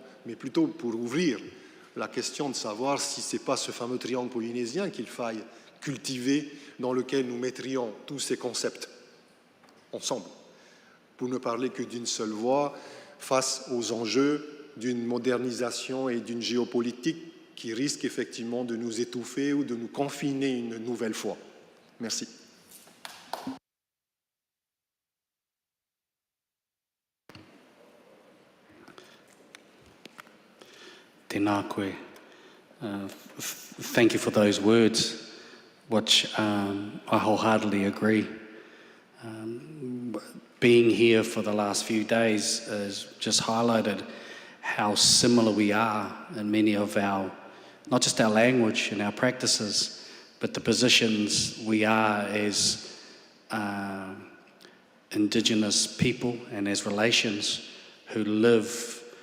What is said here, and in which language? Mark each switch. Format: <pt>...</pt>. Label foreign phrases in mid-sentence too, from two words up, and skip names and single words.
<fr>mais plutôt pour ouvrir la question de savoir si ce n'est pas ce fameux triangle polynésien qu'il faille cultiver, dans lequel nous mettrions tous ces concepts ensemble, pour ne parler que d'une seule voix face aux enjeux d'une modernisation et d'une géopolitique qui risque effectivement de nous étouffer ou de nous confiner une nouvelle fois. Merci.</fr> <mi>Tēnā koe.</mi> <en>Thank you for those words, which I wholeheartedly agree. Being here for the last few days has just highlighted how similar we are in many of our, not just our language and our practices, but the positions we are as Indigenous people and as relations who live</en>